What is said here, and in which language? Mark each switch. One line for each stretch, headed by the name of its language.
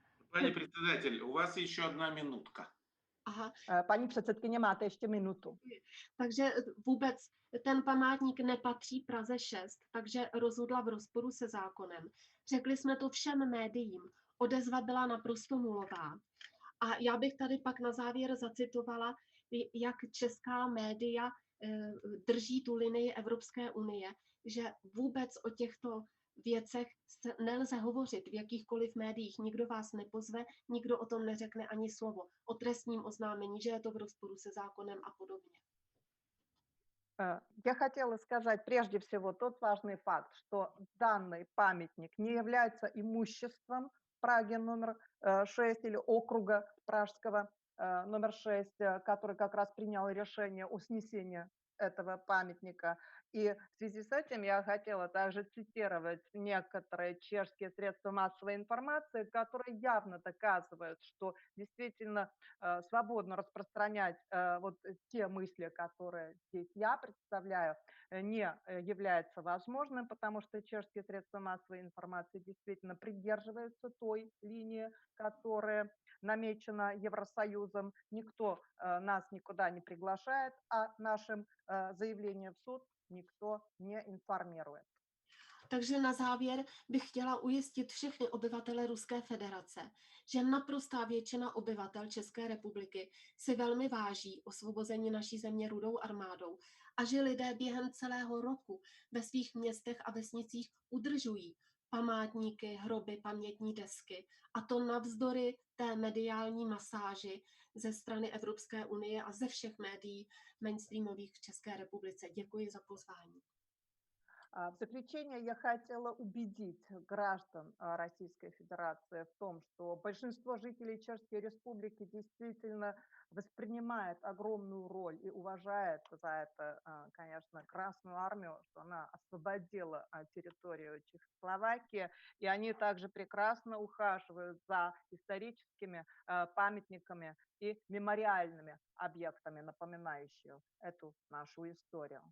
Russian: Пани председатель, у вас еще одна минутка. Aha,
Czech: Paní předsedkyně, máte ještě minutu. takže vůbec ten památník nepatří Praze 6, takže rozhodla v rozporu se zákonem. Řekli jsme to všem médiím. Odezva byla naprosto nulová. A já bych tady pak na závěr zacitovala, jak česká média drží tu linii Evropské unie, že vůbec o těchto věcech nelze hovořit v jakýchkoliv médiích. Nikdo vás nepozve, nikdo o tom neřekne ani slovo. O trestním oznámení, že je to v rozporu se zákonem a podobně.
Russian: Я хотела сказать прежде всего тот важный факт, что данный памятник не является имуществом Праги номер 6 или округа Пражского номер 6, который как раз принял решение о снесении этого памятника. И в связи с этим я хотела также цитировать некоторые чешские средства массовой информации, которые явно доказывают, что действительно свободно распространять вот те мысли, которые здесь я представляю, не является возможным, потому что чешские средства массовой информации действительно придерживаются той линии, которая намечена Евросоюзом. Никто нас никуда не приглашает, а нашим заявлением в суд никто не информирует.
Czech: Takže na závěr bych chtěla ujistit všechny obyvatele Ruské federace, že naprostá většina obyvatel České republiky si velmi váží osvobození naší země Rudou armádou a že lidé během celého roku ve svých městech a vesnicích udržují památníky, hroby, pamětní desky, a to navzdory té mediální masáži ze strany Evropské unie a ze všech médií mainstreamových v České republice. Děkuji za pozvání.
Russian: В заключение я хотела убедить граждан Российской Федерации в том, что большинство жителей Чешской Республики действительно воспринимает огромную роль и уважает за это, конечно, Красную Армию, что она освободила территорию Чехословакии, и они также прекрасно ухаживают за историческими памятниками и мемориальными объектами, напоминающими эту нашу историю.